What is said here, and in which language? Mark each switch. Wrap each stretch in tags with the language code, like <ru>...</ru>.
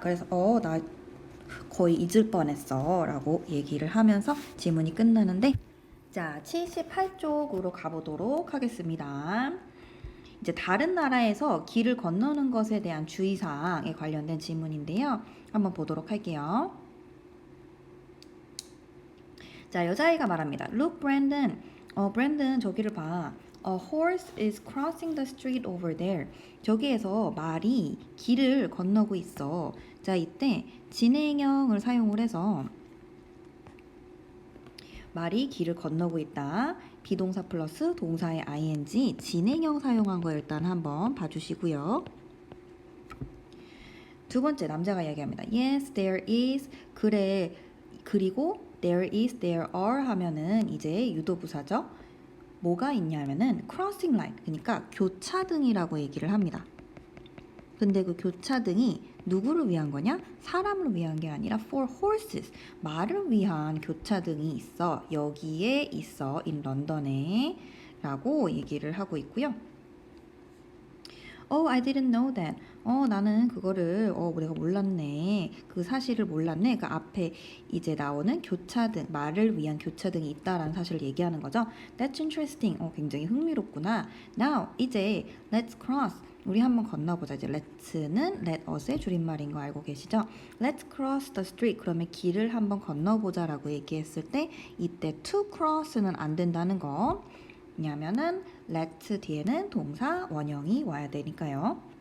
<ko>그래서 나 거의 잊을 뻔했어 라고 얘기를 하면서 지문이 끝나는데 자, 78쪽으로 가보도록 하겠습니다. 이제 다른 나라에서 길을 건너는 것에 대한 주의사항에 관련된 질문인데요. 한번 보도록 할게요. 자, 여자아이가 말합니다.</ko> <en>Look, Brandon.</en> <ko>Brandon, 저기를 봐.</ko> <en>A horse is crossing the street over there.</en> <ko>저기에서 말이 길을 건너고 있어. 자, 이때 진행형을 사용을 해서 말이 길을 건너고 있다. 비동사 플러스 동사의 ing 진행형 사용한 거 일단 한번 봐주시고요. 두 번째 남자가 이야기합니다.</ko> <en>Yes, there is. 그래.</en> <ko>그리고 there is, there are 하면은 이제 유도부사죠. 뭐가 있냐면은 crossing line, 그러니까 교차등이라고 얘기를 합니다. 근데 그 교차등이 누구를 위한 거냐? 사람을 위한 게 아니라</ko> <en>for horses,</en> <ko>말을 위한 교차등이 있어. 여기에 있어. in 런던에 라고 얘기를 하고 있고요.</ko> <en>I didn't know that.</en> <ko>나는 그거를 내가 몰랐네. 그 사실을 몰랐네. 그 앞에 이제 나오는 교차등, 말을 위한 교차등이 있다라는 사실을 얘기하는 거죠.</ko> <en>That's interesting.</en> <ko>굉장히 흥미롭구나.</ko> <en>Now, 이제 let's cross.</en> <ko>우리 한번 건너보자. 이제 let's는 let us의 줄임말인 거 알고 계시죠?</ko> <en>Let's cross the street.</en> <ko>그러면 길을 한번 건너보자라고 얘기했을 때 이때 to cross는 안 된다는 거. 왜냐하면은 let 뒤에는 동사 원형이 와야 되니까요.</ko>